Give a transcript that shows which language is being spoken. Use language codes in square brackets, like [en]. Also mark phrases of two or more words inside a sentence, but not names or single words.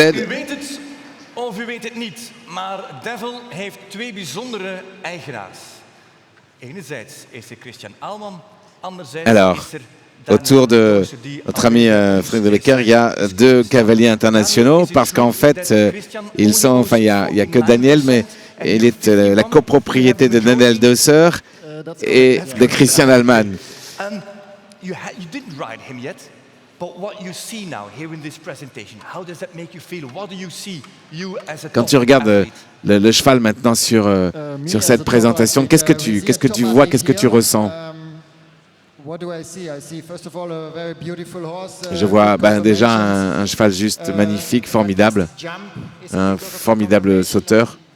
[nl] U weet het of u weet het niet, maar Devil heeft 2 bijzondere eigenaars. Enerzijds is er Christian Alman, anderzijds is er [fr] autour de notre ami Frédéric De Becker, il y a 2 cavaliers internationaux parce qu'en fait, il n'y a que Daniel, mais il est la copropriété de Daniel Dösser et de Christian Alman. [en] You didn't ride him yet, but what you see now here in this presentation, how does that make you feel? What do you see, you as a [fr] Quand tu regardes le cheval maintenant sur cette présentation, qu'est-ce que tu vois, qu'est-ce que tu ressens? Je vois déjà un cheval juste magnifique, formidable, un formidable sauteur.